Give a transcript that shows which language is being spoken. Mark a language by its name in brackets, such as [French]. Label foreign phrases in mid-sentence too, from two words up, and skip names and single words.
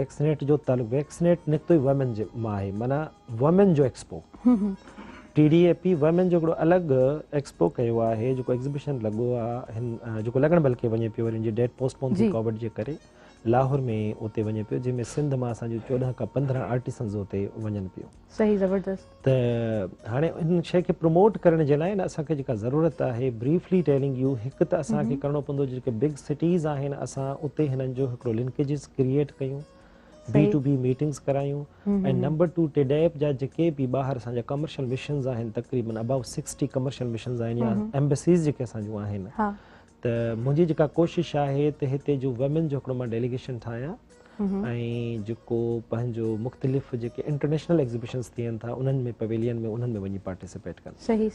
[Sindhi] वैक्सनेट जो तालुक़ु, वैक्सनेट निकितो ई वुमेन जे मां आहे, माना वुमेन जो एक्सपो, TDAP वुमेन जो हिकिड़ो अलॻि एक्सपो कयो आहे, जेको एग्ज़िबिशन लॻो आहे हिन जेको लॻण बल्कि वञे पियो, वरी [English] date postpone [Sindhi] थी कोविड जे करे, लाहौर में उते वञे पियो, जंहिंमें सिंध मां असांजो 14 खां 15 आर्टिसंस उते वञनि पियो। सही ज़बरदस्त। त हाणे हिन शइ खे प्रमोट करण जे लाइ न असांखे जेका ज़रूरत आहे, [English] briefly telling you, [Sindhi] हिकु त असांखे करिणो पवंदो जेके [English] big cities [Sindhi] आहिनि, असां उते हिननि जो हिकिड़ो लिंकेजिस क्रिएट कयूं, [English] B2B meetings [Sindhi] करायूं। ऐं नंबर 2 टेडेप जा जेके बि ॿाहिरि असांजा [English] commercial missions [Sindhi] आहिनि, तक़रीबन [English] about 60 commercial missions [Sindhi] आहिनि या एम्बेसीज़ जेके असांजूं आहिनि। त मुंहिंजी जेका कोशिशि आहे त हिते जो वुमेन जो हिकिड़ो मां डेलीगेशन ठाहियां, ऐं जेको पंहिंजो मुख़्तलिफ़ जेके [English] international exhibitions [Sindhi] थियनि था उन्हनि में, पवेलियन में, उन्हनि में वञी पार्टिसिपेट कनि।